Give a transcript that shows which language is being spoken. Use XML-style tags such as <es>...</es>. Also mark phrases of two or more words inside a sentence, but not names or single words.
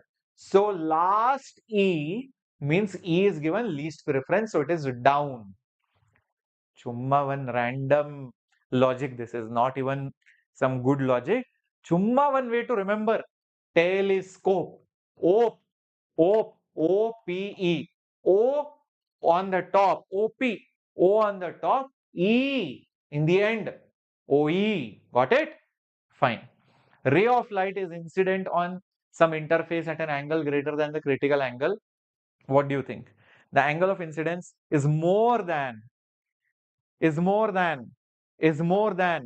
<en>So last E means E is given least preference, so it is down. Chumma one random logic. This is not even some good logic. Chumma one way to remember. Telescope. O, O, O, P, E. O on the top. O, P. O on the top. E in the end. OE. Got it? Fine. Ray of light is incident on some interface at an angle greater than the critical angle. What do you think? The angle of incidence is more than, is more than, is more than.</en>